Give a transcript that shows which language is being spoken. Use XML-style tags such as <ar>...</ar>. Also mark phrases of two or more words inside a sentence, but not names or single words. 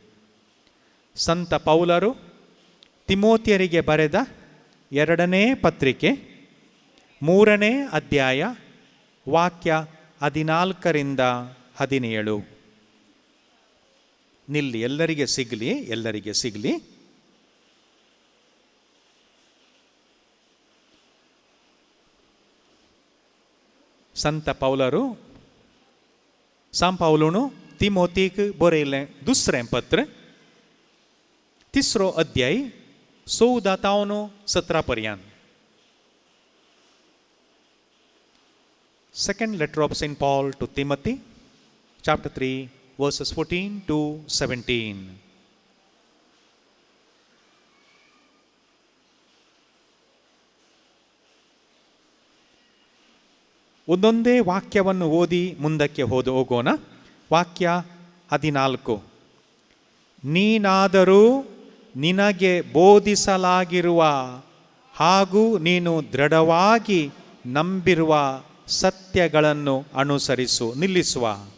<kn>ಸಂತ ಪೌಲರು ತಿಮೋತಿಯರಿಗೆ ಬರೆದ 2ನೇ ಪತ್ರಿಕೆ 3ನೇ ಅಧ್ಯಾಯ ವಾಕ್ಯ 14ರಿಂದ 17. ನಿಲ್ಲಿ, ಎಲ್ಲರಿಗೆ ಸಿಗಲಿ.</kn> <kok>संत पौलरू साम पावलोनु तिमोतीक बरयले दुसरें पत्र 3रो अध्याय 14 17 पर्यंत.</kok> <en>Second letter of Saint Paul to Timothy, chapter 3, verses 14 to 17.</en> <kn>ಒಂದೊಂದೇ ವಾಕ್ಯವನ್ನು ಓದಿ ಮುಂದಕ್ಕೆ ಹೋಗೋಣ. ವಾಕ್ಯ 14. ನೀನಾದರೂ ನಿನಗೆ ಬೋಧಿಸಲಾಗಿರುವ ಹಾಗೂ ನೀನು ದೃಢವಾಗಿ ನಂಬಿರುವ ಸತ್ಯಗಳನ್ನು ಅನುಸರಿಸು.</kn>